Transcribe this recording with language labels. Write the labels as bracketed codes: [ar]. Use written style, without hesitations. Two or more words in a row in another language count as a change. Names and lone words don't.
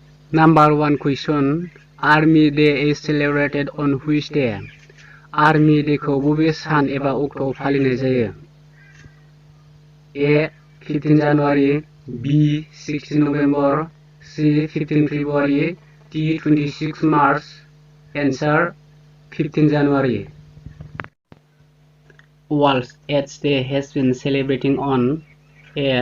[en] Number 1 question. Army Day is celebrated on which day? [brx] Army Day खौ बबे सान एबा अक्ट'आव फालिनाय जायो? [en] A. 15 January, B. 16 November, C. 15 February, D. 26 March. Answer: 15 January. World AIDS Day has been celebrating on A.